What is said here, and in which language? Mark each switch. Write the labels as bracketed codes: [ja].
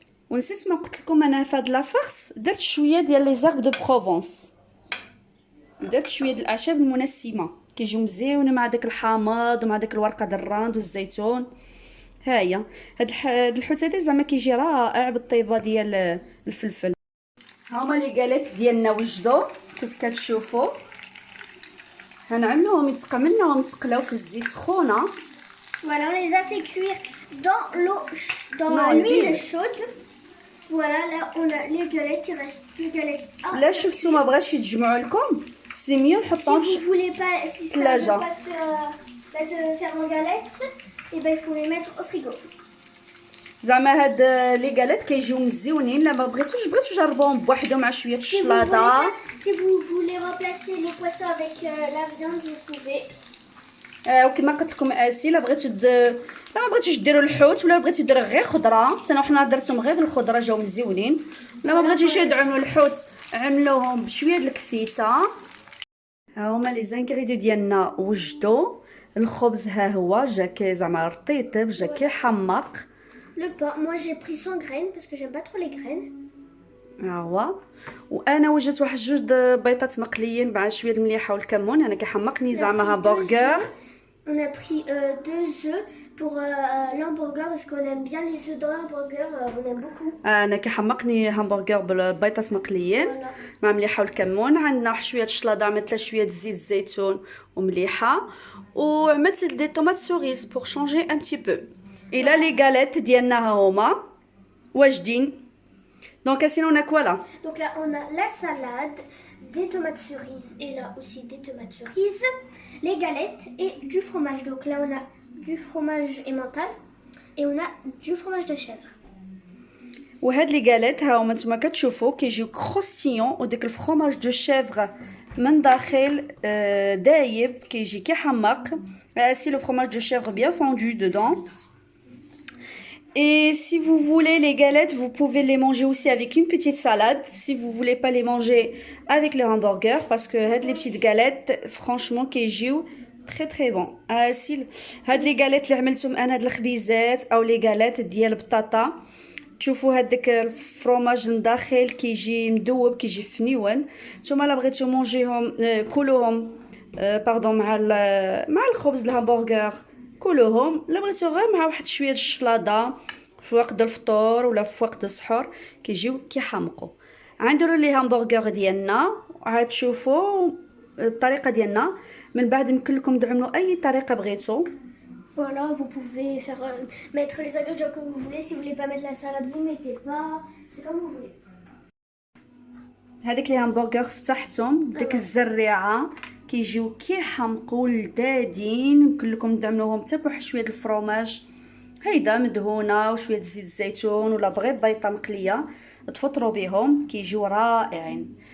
[ar] ونسيت ما قلت لكم انا في هاد لا فارس درت شويه ديال [fr] لي زيرب دو بروفونس، [ar] درت شويه ديال الاعشاب المنسمه كيجيو مزيونه مع داك الحامض ومع داك الورقه د الراند والزيتون. ها هي هاد الحوت هذا زعما كيجي رائع بالطيبه ديال الفلفل. هما لي غاليت ديالنا وجدوا كيف كتشوفوا. غنعملوهم يتقمناهم يتقلاو في الزيت سخونه. [fr] Voilà, on les a fait cuire dans l'huile chaude. Voilà, là on a les galettes, il reste les galettes. [ar] لا شفتوا ما بغاش يتجمعوا لكم سي ميو نحطهم. [fr] Si vous voulez pas, si ça ne veut pas se faire en galettes, et ben il faut les mettre au frigo. [ar] زعما هاد لي غاليت كيجيو مزيونين. لا ما بغيتوش جربوهم بوحدهم مع شويه الشلاضه. [fr] Si vous voulez remplacer le poisson avec la viande, vous pouvez. [ar] وكما قلت لكم اسي، لا بغيتو لا ما بغيتوش ديروا الحوت ولا بغيتو ديروا غير خضره، حتى حنا درتهم غير بالخضره جاو مزيونين. ولا ما بغيتوش تعملوا الحوت عملوهم بشويه د الكفيته. ها هما لي زانغريديو ديالنا وجدوا. الخبز ها هو جا زعما رطيطب، جا كيحمق. [fr] Le pain, moi j'ai pris sans graines parce que j'aime pas trop les graines. [ar] ها هو. وانا وجدت واحد جوج بيضات مقليين مع شويه المليحه والكمون. انا كيحمقني زعما همبرغر. [fr] On a pris 2 œufs pour l'hamburger parce qu'on aime bien les œufs dans l'hamburger, on aime beaucoup. [ar] انا كيحمقني همبرغر بالبيضات مقليين مع مليحه والكمون. عندنا شويه الشلاضه، عملت شويه زيت الزيتون ومليحه، وعملت [fr] دي طوماط سوريز بور شونجي ان تي بو. [ar] الى لي غاليت ديالنا ها هما واجدين. [fr] Donc sinon on a quoi là? Donc là on a la salade, des tomates cerises et là aussi des tomates cerises, les galettes et du fromage. Donc là on a du fromage emmental et on a du fromage de chèvre. [ar] وهاد لي غاليت ها هما نتوما كتشوفوا كيجيو كروستيون، وديك الفرomage دو شيفر من داخل دايب كيجي كيحمق. [fr] سي لو fromage de chèvre bien fondu dedans. Et si vous voulez les galettes, vous pouvez les manger aussi avec une petite salade. Si vous voulez pas les manger avec le hamburger, parce que les petites galettes, franchement, [ar] كيجيو [fr] très très bon. [ar] Si هاد [fr] les galettes [ar] اللي عملتهم انا د الخبيزات او les galettes ديال البطاطا، تشوفوا هذاك الفرomage من داخل كيجي مذوب كيجي فنيون. نتوما لا بغيتو مونجيهم كلوهم باردون مع الخبز الهمبرغر كلهم. لا بغيتو غير مع واحد شويه الشلاضه في وقت الفطور ولا في وقت السحور كيجيو كيحمقوا. غنديروا لي همبرغر ديالنا، عاد تشوفوا الطريقه ديالنا. من بعد يمكن لكم تعملوا اي طريقه بغيتو. [fr] Voilà, vous pouvez faire mettre les ingrédients que vous voulez. Si vous voulez pas mettre la salade, vous mettez pas. C'est comme vous voulez. [ar] هذيك لي همبرغر فتحتهم ديك الزريعه كيجيو كيحمقوا لذاذين. يمكن لكم تعملوهم حتى بواحد شويه الفرomage هيدا مدهونه وشويه زيت الزيتون، ولا بغيت بيضه مقليه تفطروا بهم كيجيو رائعين.